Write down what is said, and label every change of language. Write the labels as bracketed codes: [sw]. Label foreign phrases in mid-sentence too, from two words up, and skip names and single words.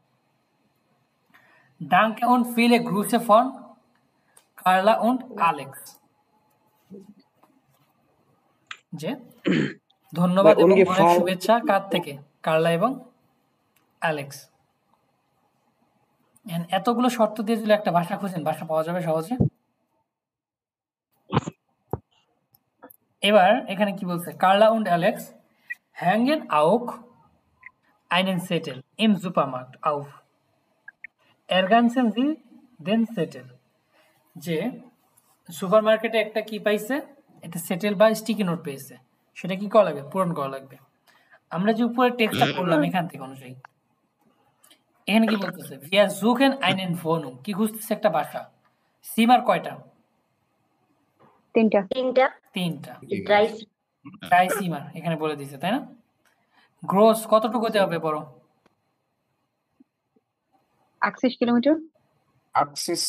[de] Danke und viele Grüße von Carla und Alex, [bn] যে ধন্যবাদ এবং অনেক শুভেচ্ছা কার থেকে? কার্লা এবং অ্যালেক্স। এতগুলো শর্ত দিয়ে যদি একটা ভাষা খুঁজেন, ভাষা পাওয়া যাবে সহজে। এবার এখানে কি বলছে? [de] কার্লা und Alex hängen auch einen Zettel im Supermarkt auf, ergänzen Sie den Zettel, [bn] যে সুপারমার্কেটে একটা কি পাইছে, একটা সেটেল বা স্টিকি নোট পেয়েছে, সেটা কি করা লাগবে? পূরণ করা লাগবে। আমরা যে উপরে টেক্সটটা পড়লাম এখান থেকে অনুযায়ী এখানে কি বলতেছে? [de] wir suchen einen Wohnung, [bn] কি খুঁজতেছে? একটা বাসা। সিমার কয়টা? 3টা। 3টা। [de] Drei [bn] সিমার এখানে বলে দিয়েছে, তাই না? গ্রোস কতটুকু হতে হবে বড়? 80 কিলোমিটার। axis